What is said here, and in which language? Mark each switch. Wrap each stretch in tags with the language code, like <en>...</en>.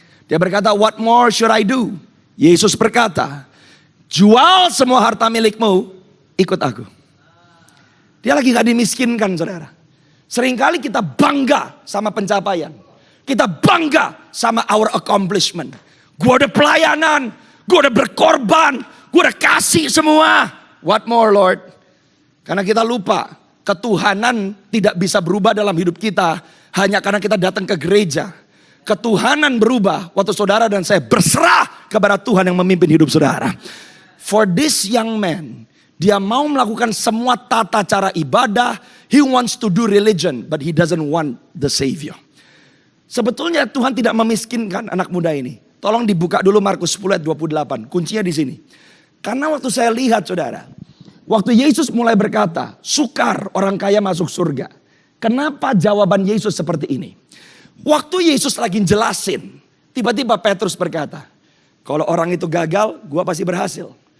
<id>Dia berkata,</id> <en>what more should I do?</en> <id>Yesus berkata, jual semua harta milikmu, ikut aku. Dia lagi gak dimiskinkan, saudara. Seringkali kita bangga sama pencapaian. Kita bangga sama</id> <en>our accomplishment.</en> <id>Gue udah pelayanan, gue udah berkorban, gue udah kasih semua.</id> <en>What more, Lord?</en> <id>Karena kita lupa, ketuhanan tidak bisa berubah dalam hidup kita hanya karena kita datang ke gereja. Ketuhanan berubah waktu saudara dan saya berserah kepada Tuhan yang memimpin hidup saudara.</id> <en>For this young man,</en> <id>dia mau melakukan semua tata cara ibadah.</id> <en>He wants to do religion, but he doesn't want the Savior.</en> <id>Sebetulnya Tuhan tidak memiskinkan anak muda ini. Tolong dibuka dulu Markus 10 ayat 28. Kuncinya di sini. Karena waktu saya lihat saudara, waktu Yesus mulai berkata, sukar orang kaya masuk surga. Kenapa jawaban Yesus seperti ini? Waktu Yesus lagi jelasin, tiba-tiba Petrus berkata, kalau orang itu gagal, gua pasti berhasil.</id>